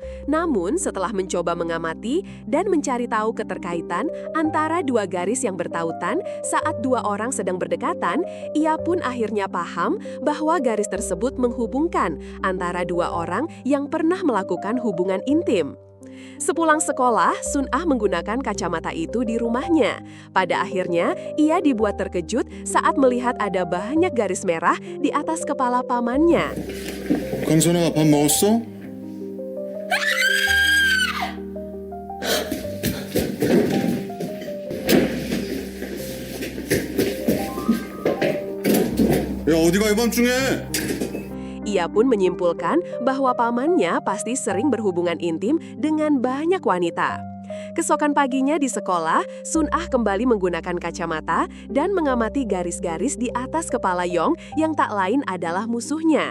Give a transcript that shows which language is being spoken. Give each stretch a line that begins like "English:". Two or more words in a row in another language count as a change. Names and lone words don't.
Indonesian: Namun setelah mencoba mengamati dan mencari tahu keterkaitan antara dua garis yang bertautan saat dua orang sedang berdekatan, ia pun akhirnya paham bahwa garis tersebut menghubungkan antara dua orang yang pernah melakukan hubungan intim. Sepulang sekolah, Sun Ah menggunakan kacamata itu di rumahnya. Pada akhirnya, ia dibuat terkejut saat melihat ada banyak garis merah di atas kepala pamannya.
Korean: 강선아, 밥 먹었어? 야, 어디가 이 밤중에?
Indonesian: Ia pun menyimpulkan bahwa pamannya pasti sering berhubungan intim dengan banyak wanita. Keesokan paginya di sekolah, Sun Ah kembali menggunakan kacamata dan mengamati garis-garis di atas kepala Yong yang tak lain adalah musuhnya.